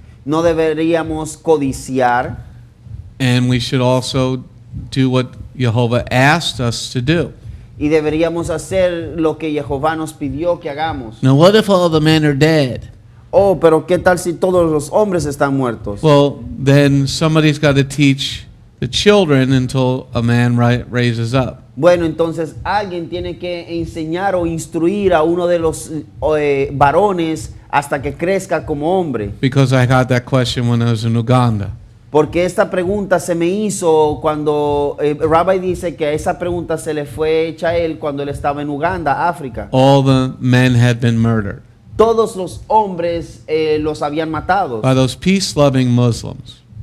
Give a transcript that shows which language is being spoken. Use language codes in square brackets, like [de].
[es] No deberíamos codiciar, [en] and we should also do what Jehovah asked us to do. [es] y deberíamos hacer lo que Jehová nos pidió que hagamos. [en] Now, what if all the men are dead? [es] Oh, pero ¿qué tal si todos los hombres están muertos? [en] Well, then somebody's got to teach the children until a man raises up. [es] Bueno, entonces alguien tiene que enseñar o instruir a uno de los varones hasta que crezca como hombre. [en] Because I got that question when I was in Uganda. [es] Porque esta pregunta se me hizo cuando Rabbi dice que esa pregunta se le fue hecha a él cuando él estaba en Uganda, África. [en] All the men had been murdered [es] Todos los hombres los habían matado. [en] by those peace-loving Muslims.